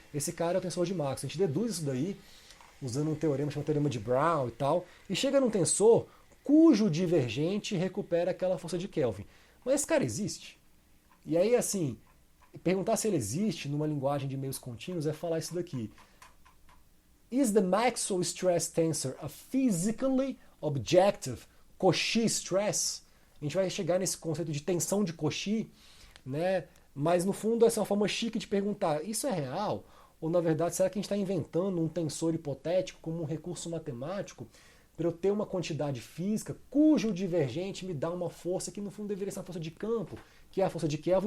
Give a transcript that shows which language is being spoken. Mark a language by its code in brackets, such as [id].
[pt] Esse cara é o tensor de Maxwell. A gente deduz isso daí usando um teorema chamado teorema de Brown e tal, e chega num tensor cujo divergente recupera aquela força de Kelvin. Mas esse cara existe? E aí, assim, perguntar se ele existe numa linguagem de meios contínuos é falar isso daqui. [en] Is the Maxwell stress tensor a physically objective Cauchy stress? [pt] A gente vai chegar nesse conceito de tensão de Cauchy, né? Mas no fundo essa é uma forma chique de perguntar, isso é real? Ou na verdade, será que a gente está inventando um tensor hipotético como um recurso matemático? para eu ter uma quantidade física cujo divergente me dá uma força que no fundo deveria ser uma força de campo, que é a força de Kelvin.